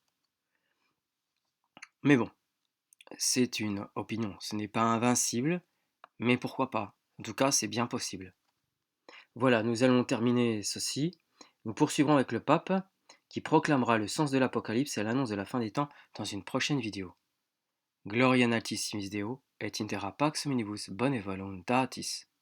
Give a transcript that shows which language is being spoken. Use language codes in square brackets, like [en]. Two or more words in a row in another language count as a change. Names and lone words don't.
[fr] Mais bon, c'est une opinion. Ce n'est pas invincible, mais pourquoi pas? En tout cas, c'est bien possible. Voilà, nous allons terminer ceci. Nous poursuivrons avec le pape, qui proclamera le sens de l'Apocalypse et l'annonce de la fin des temps dans une prochaine vidéo. [la] Gloria in altissimis Deo, et in terra pax omnibus bone voluntatis.